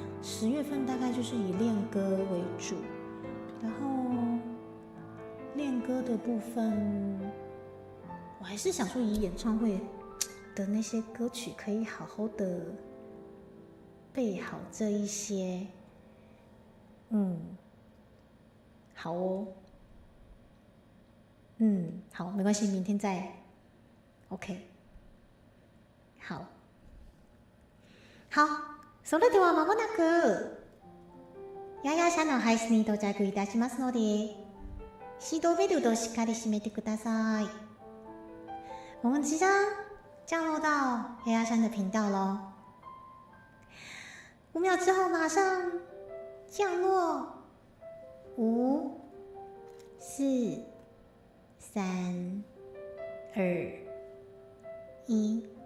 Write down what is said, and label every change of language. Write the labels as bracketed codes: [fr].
[zh] 10月份大概就是以练歌为主，然后练歌的部分，我还是想说以演唱会的那些歌曲可以好好的背好这一些。好哦，好，没关系，明天再 OK。 [ja] 好，それでは間もなくヤヤ社の配信に到着いたしますので、シートベルトをしっかり締めてください。 [zh] 我们即将降落到黑鸭山的频道咯，5秒之后马上降落，5、4、3、2、1。